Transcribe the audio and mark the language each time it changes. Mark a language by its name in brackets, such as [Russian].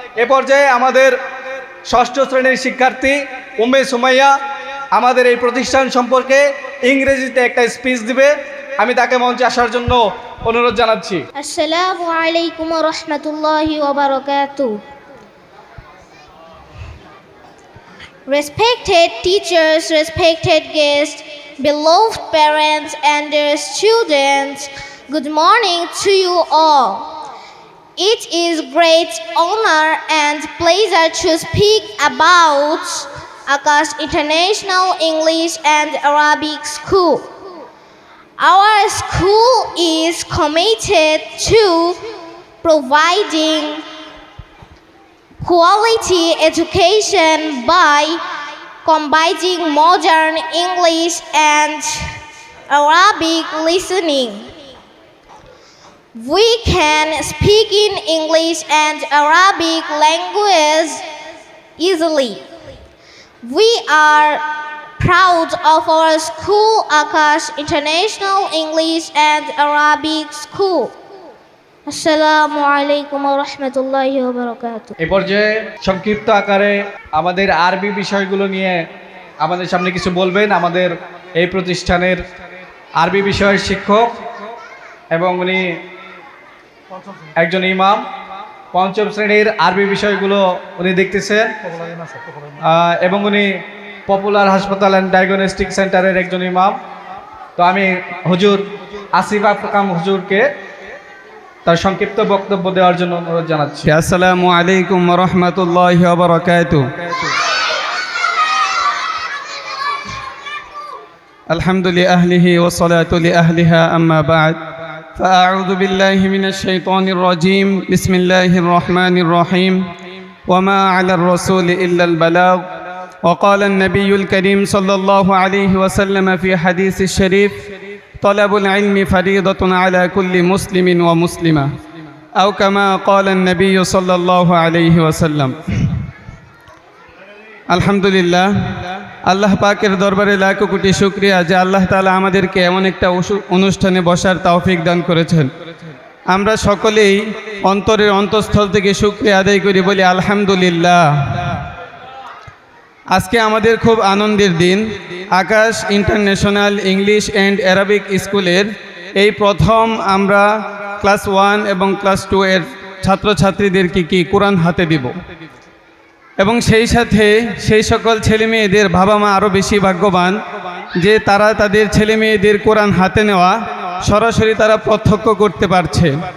[Bangla] এ পর্যায়ে আমাদের 6ষ্ঠ শ্রেণীর শিক্ষার্থী উম্মে সুমাইয়া আমাদের এই প্রতিষ্ঠান সম্পর্কে ইংরেজিতে একটা স্পিচ দিবে। আমি তাকে মঞ্চে আসার জন্য অনুরোধ জানাচ্ছি। [Arabic] আসসালামু আলাইকুম ওয়া রাহমাতুল্লাহি ওয়া বারাকাতুহু। [English] Respected teachers, respected guests, beloved parents and their students, good morning to you all. It is great honor and pleasure to speak about Akash International English and Arabic School. Our school is committed to providing quality education by combining modern English and Arabic listening. We can speak in English and Arabic language easily. We are proud of our school, Akash International English and Arabic School. [Arabic] Assalamu alaikum wa rahmatullahi wa barakatuh. [Bangla] এ পর্যায়ে সংক্ষিপ্ত আকারে আমাদের আরবি বিষয়গুলো নিয়ে আমাদের সামনে কিছু বলবেন আমাদের এই প্রতিষ্ঠানের আরবি বিষয়ের শিক্ষক এবং উনি একজন ইমাম, পঞ্চম শ্রেণীর আরবি বিষয়গুলো উনি দেখতেছেন এবং উনি পপুলার হাসপাতাল অ্যান্ড ডায়াগনস্টিক সেন্টারের একজন ইমাম। তো আমি হুজুর আসিফ আকরাম হুজুরকে তার সংক্ষিপ্ত বক্তব্য দেওয়ার জন্য অনুরোধ জানাচ্ছি। [Arabic] আসসালামু আলাইকুম ওয়া রাহমাতুল্লাহি ওয়া বারাকাতুহু। الحمد لأهله والصلاة لأهلها أما بعد فأعوذ بالله من الشيطان الرجيم بسم الله الرحمن الرحيم وما على الرسول إلا البلاغ وقال النبي الكريم صلى الله عليه وسلم في حديث الشريف طلب العلم فريضة على كل مسلم ومسلمة أو كما قال النبي صلى الله عليه وسلم الحمد لله [Bangla] আল্লাহ পাকের দরবারে লাখো কোটি শুকরিয়া যে আল্লাহ তাআলা আমাদেরকে এমন একটা অনুষ্ঠানে বসার তৌফিক দান করেছেন। আমরা সকলেই অন্তরের অন্তঃস্থল থেকে শুকরিয়া আদায় করি, বলি আলহামদুলিল্লাহ। আজকে আমাদের খুব আনন্দের দিন। আকাশ ইন্টারন্যাশনাল ইংলিশ অ্যান্ড অ্যারাবিক স্কুলের এই প্রথম আমরা ক্লাস 1 এবং ক্লাস 2 এর ছাত্রছাত্রীদেরকে কি কোরআন হাতে দিব এবং সেই সাথে সেই সকল ছেলে মেয়েদের বাবা মা আরও বেশি ভাগ্যবান যে তারা তাদের ছেলে মেয়েদের কোরআন হাতে নেওয়া সরাসরি তারা প্রত্যক্ষ করতে পারছে।